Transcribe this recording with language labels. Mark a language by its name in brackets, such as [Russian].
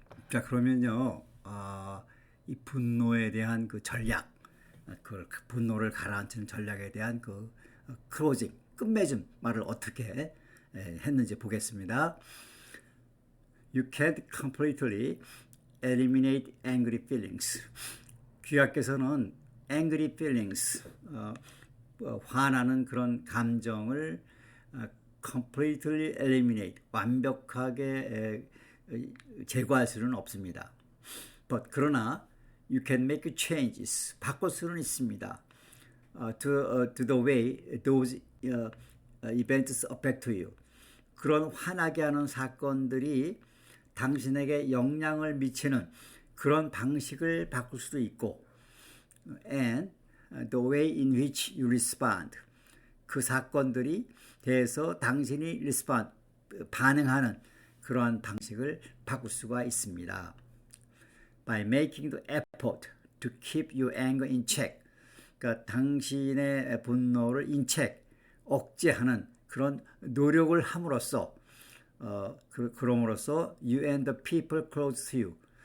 [Korean] 자, 그러면요, 이 분노에 대한 그 전략, 그 분노를 가라앉히는 전략에 대한 클로징, 끝맺음 말을 어떻게 했는지 보겠습니다. [English] You can't completely eliminate angry feelings. [Korean] 귀하께서는 [English] angry feelings, [Korean] 화나는 그런 감정을 [English] completely eliminate, [Korean] 완벽하게 제거할 수는 없습니다. [English] But 그러나 you can make changes, [Korean] 바꿀 수는 있습니다. [English] To the way those events affect you. [Korean] 그런 화나게 하는 사건들이 당신에게 영향을 미치는 그런 방식을 바꿀 수도 있고 and [English] the way in which you respond. [Korean] 그 사건들이 대해서 당신이 respond, 반응하는 그러한 방식을 바꿀 수가 있습니다. [English] By making the effort to keep your anger in check. [Korean] 그러니까 당신의 분노를 in check, 억제하는 그런 노력을 함으로써 그럼으로써 [English] you and the people close to you.